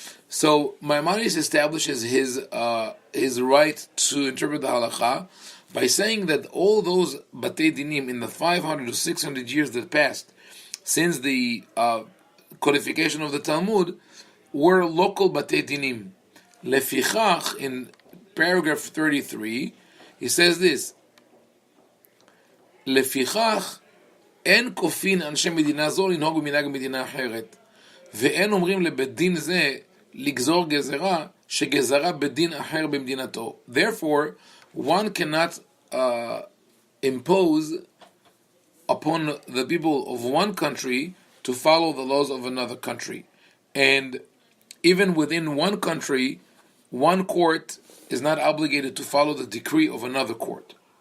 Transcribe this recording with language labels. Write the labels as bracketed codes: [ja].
[en] So Maimonides establishes his right to interpret the halacha by saying that all those batei dinim in the 500 to 600 years that passed since the codification of the Talmud were local batei dinim. [he] Lefichach, [en] in paragraph 33, he says this: [he] לפיכך אין כופין אנשי מדינה זו לנהוג במנהג מדינה אחרת, ואין אומרים לבית דין זה לגזור גזרה שגזרה בדין אחר במדינתו. [en] Therefore, one cannot impose upon the people of one country to follow the laws of another country. And even within one country, one court is not obligated to follow the decree of another court.